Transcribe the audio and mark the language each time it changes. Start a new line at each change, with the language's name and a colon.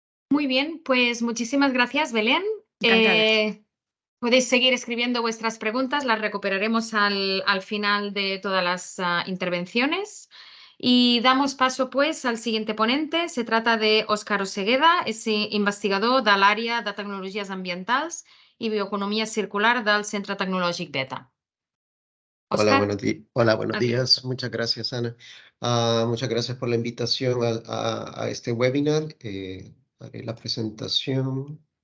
Spanish: Muy bien, pues muchísimas gracias, Belén. Encantada. Podéis seguir escribiendo vuestras preguntas, las recuperaremos al final de todas las intervenciones. Y damos paso, pues, al siguiente ponente. Se trata de
Catalan: Óscar Osegueda, és investigador de l'àrea de tecnologies ambientals i bioeconomia circular del Centre Tecnològic Beta.
Spanish: Hola, Óscar. buenos días. Muchas gracias, Ana. Muchas gracias por la invitación a este webinar. Haré la presentación.